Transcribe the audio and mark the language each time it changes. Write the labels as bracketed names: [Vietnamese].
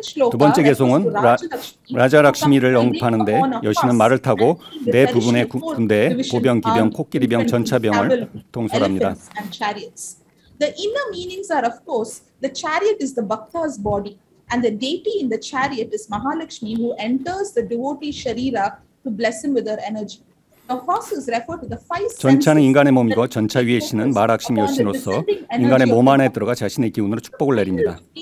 [Korean] 두 번째 개송은 라자락시미를 언급하는데 여신은 말을 타고 네 부분의 군대에 보병, 기병, 코끼리병, 전차병을 동설합니다. [English] The inner meanings are, of course, the chariot is the bhakta's body. And the deity in the chariot is Mahalakshmi, who enters the devotee Sharira to bless him with her energy. The horses refer to the five senses. [Korean] 전차는 인간의 몸이고 전차 위의 신은 마락시미 여신으로서 인간의 몸 안에 들어가 자신의 기운으로 축복을 내립니다.